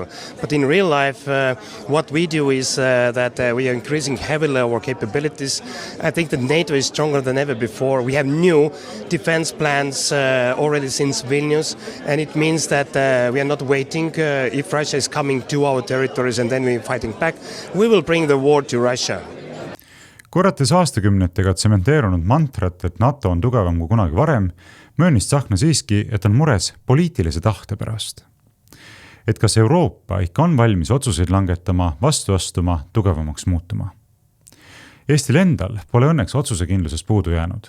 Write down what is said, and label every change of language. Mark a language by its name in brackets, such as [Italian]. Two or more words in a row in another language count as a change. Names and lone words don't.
[English] But in real life, what we do is that we are increasing heavily our capabilities. I think that NATO is stronger than ever before. We have new defense plans already since Vilnius, and it means that we are not waiting if Russia is coming to our territories and then we're fighting back. We will bring the war to Russia. [Estonian] Korrates aastakümnetega tsementeerunud mantrat, et NATO on tugevam kui kunagi varem, möönis Tsahkna siiski, et on mures poliitilise tahte pärast. Et kas Euroopa ikka on valmis otsuseid langetama, vastu astuma, tugevamaks muutuma. Eestil endal pole õnneks otsusekindlusest puudu jäänud.